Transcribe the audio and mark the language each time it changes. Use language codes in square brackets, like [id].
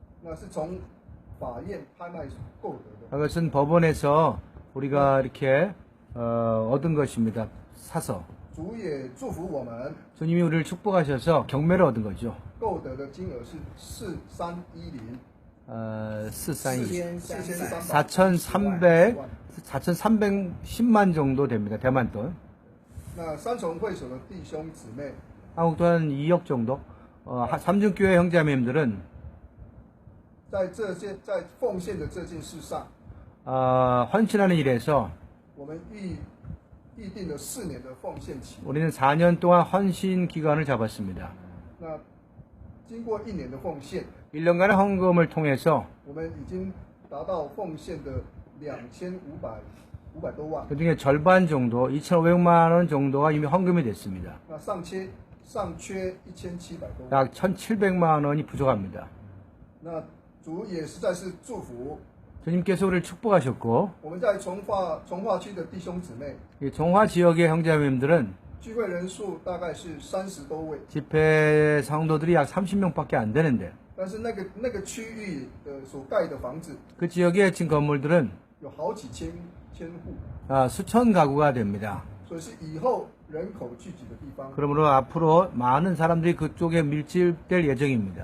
[zh] 那是从法院拍卖所购得的。 [ko] 그것은 법원에서 우리가 이렇게 얻은 것입니다. 사서. [zh] 主也祝福我们 [ko] 주님이 우리를 축복하셔서 경매를 얻은 거죠. [zh] 购得的金额是4310， [ko] 4,310만 정도 됩니다. 대만 돈. [zh] 那三重会所的弟兄姊妹， [ko] 한국 돈 한 2억 정도. 삼중교회 형제자매님들은 [zh] 在奉献的这件事上， [ko] 헌신하는 일에서 [zh] 我们预定了4年的奉献期。 [ko] 우리는 4년 동안 헌신 기간을 잡았습니다. [zh] 那经过1年的奉献， [ko] 1년간의 헌금을 통해서 [zh] 我们已经达到奉献的2500多万。 [ko] 그중에 절반 정도, 2,500만 원 정도가 이미 헌금이 됐습니다. [zh] 那尚缺1700多万。 [ko] 약 1,700만 원이 부족합니다. [zh] 那主也实在是祝福 [ko] 주님께서 우리를 축복하셨고 [zh] 我们在从化区的弟兄姊妹， [ko] 이 종화 지역의 형제자매님들은 [zh] 聚会人数大概是30多位， [ko] 집회 성도들이 약 30명밖에 안 되는데 [zh] 但是那个区域的所盖的房子 [ko] 그 지역에 진 건물들은 [zh] 有好几千户， [ko] 수천 가구가 됩니다. [zh] 所以是以后人口聚集的地方。 [ko] 그러므로 앞으로 많은 사람들이 그쪽에 밀집될 예정입니다.